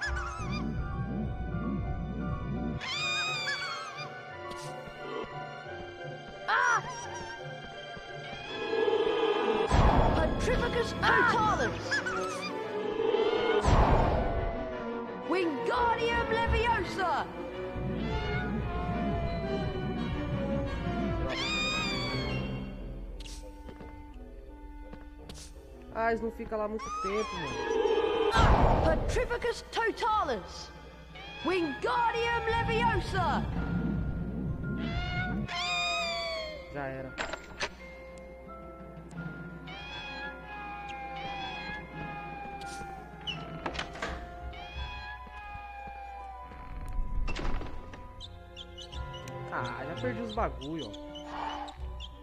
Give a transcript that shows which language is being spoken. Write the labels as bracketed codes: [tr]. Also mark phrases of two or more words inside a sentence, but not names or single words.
[la] Ah! Petrificus totalis! Wingardium Leviosa! [pt] Ah, eles não ficam lá muito tempo, mano. [la] Petrificus totalis! Wingardium Leviosa! [pt] Já era. Ah, já perdi os bagulho, ó.